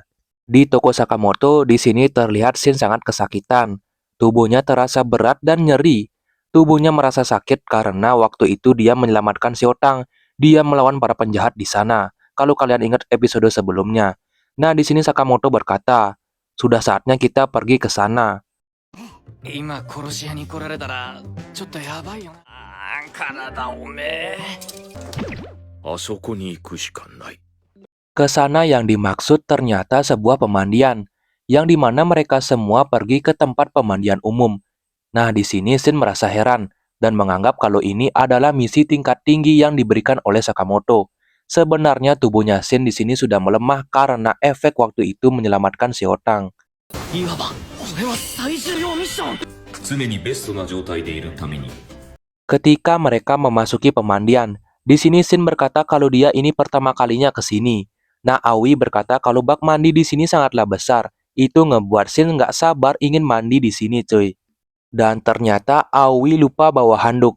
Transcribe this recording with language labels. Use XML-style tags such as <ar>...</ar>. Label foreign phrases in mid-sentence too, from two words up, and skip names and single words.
<id>Di toko Sakamoto, di sini terlihat Shin sangat kesakitan. Tubuhnya terasa berat dan nyeri. Tubuhnya merasa sakit karena waktu itu dia menyelamatkan Shiotang. Dia melawan para penjahat di sana. Kalau kalian ingat episode sebelumnya. Nah, di sini Sakamoto berkata, "Sudah saatnya kita pergi ke sana."</id> <ja>今殺し屋に来られたらちょっとやばいよな。体おめえ。あそこに行くしかない。</ja> <id>Ke sana yang dimaksud ternyata sebuah pemandian, yang dimana mereka semua pergi ke tempat pemandian umum. Nah, di sini Shin merasa heran dan menganggap kalau ini adalah misi tingkat tinggi yang diberikan oleh Sakamoto. Sebenarnya tubuhnya Shin di sini sudah melemah karena efek waktu itu menyelamatkan Shiotang.</id> <ja>いわばこれは最重要ミッション。常にベストな状態でいるために</ja> <id>Ketika mereka memasuki pemandian, di sini Shin berkata kalau dia ini pertama kalinya ke sini. Nah, Aoi berkata kalau bak mandi di sini sangatlah besar. Itu ngebuat Shin nggak sabar ingin mandi di sini, cuy. Dan ternyata Aoi lupa bawa handuk.</id>